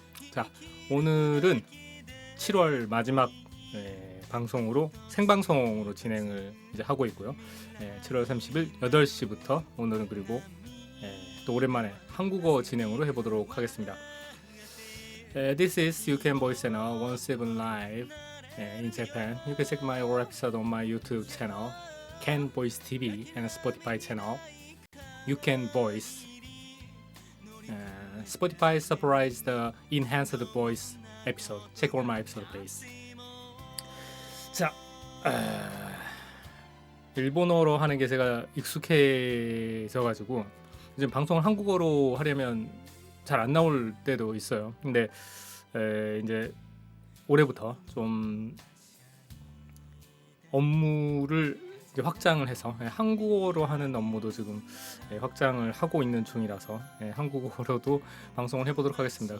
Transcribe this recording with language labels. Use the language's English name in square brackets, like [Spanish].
[Korean] 자, 오늘은 7월 마지막 방송으로 생방송으로 진행을 이제 하고 있고요. 7월 30일 8시부터 오늘은 그리고 또 오랜만에 한국어 진행으로 해보도록 하겠습니다. [English] This is You Can Voice Channel 17 Live in Japan. You can check my old episode on my YouTube channel, Can Voice TV, and Spotify channel. You Can Voice. Spotify surprised the enhanced voice episode. Check all my episode, please. [Korean] 자, 일본어로 하는 게 제가 익숙해져가지고 요즘 방송을 한국어로 하려면 잘 안 나올 때도 있어요. 근데 이제 올해부터 좀 업무를 이제 확장을 해서 한국어로 하는 업무도 지금 확장을 하고 있는 중이라서 한국어로도 방송을 해보도록 하겠습니다.